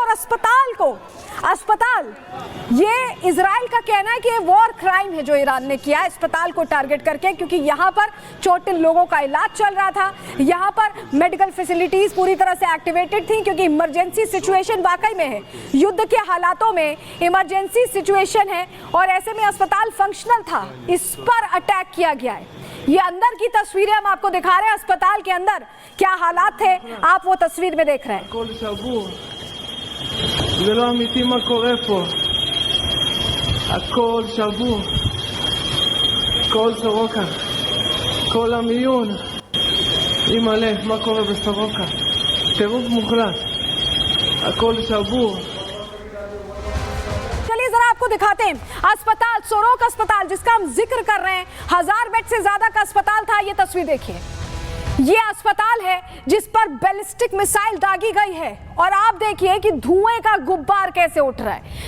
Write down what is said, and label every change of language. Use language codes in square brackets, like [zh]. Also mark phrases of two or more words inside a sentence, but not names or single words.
[hi] और अस्पताल ये इजराइल का कहना है कि ये [en] war crime [hi] है जो ईरान ने किया है अस्पताल को टारगेट करके, क्योंकि यहाँ पर चोटिल लोगों का इलाज चल रहा था, यहाँ पर [en] medical facilities [hi] पूरी तरह से एक्टिवेटेड थी, क्योंकि [en] emergency situation [hi] वाकई में है, युद्ध के हालातों में [en] emergency situation [hi] है और ऐसे में अस्पताल फंक्शनल था, इस पर अटैक किया गया है। ये अंदर की तस्वीरें हम आपको दिखा रहे हैं, अस्पताल के अंदर क्या हालात थे आप वो तस्वीर में देख रहे हैं। [he] זה לא אמיתי מה קורה פה, הכל שבור, כל סורוקה, כל המיון, עם הלב, מה קורה בסורוקה, טירוף מוחלט, הכל שבור। [hi] चलिए जरा आपको दिखाते हैं अस्पताल, सोरोका अस्पताल जिसका हम जिक्र कर रहे हैं, 1000 बेड से ज्यादा का अस्पताल था। ये तस्वीर देखिए, ये अस्पताल है जिस पर [en] ballistic missile [hi] दागी गई है और आप देखिए कि धुएं का गुब्बार कैसे उठ रहा है।